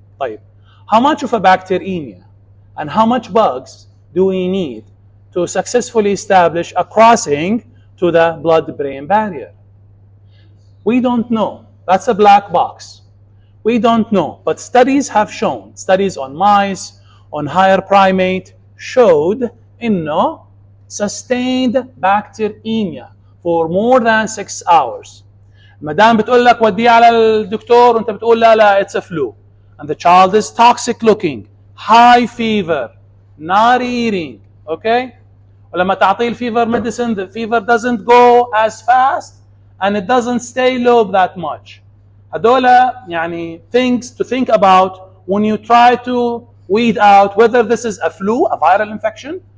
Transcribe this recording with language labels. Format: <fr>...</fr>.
<en>طيب, how much of a bacteremia and how much bugs do we need to successfully establish a crossing to the blood-brain barrier? We don't know. That's a black box. We don't know. But studies have shown, studies on mice, on higher primate, showed إنه sustained bacteremia for more than 6 hours.</en> <ar>مدام بتقول لك وديه على الدكتور وانت بتقول لا</ar> <en>it's a flu. And the child is toxic looking, high fever, not eating, okay?</en> <ar>ولما تعطيه الفيفر medicine,</ar> <en>the fever doesn't go as fast and it doesn't stay low that much.</en> <ar>هدول يعني</ar> <en>things to think about when you try to weed out whether this is a flu, a viral infection.</en>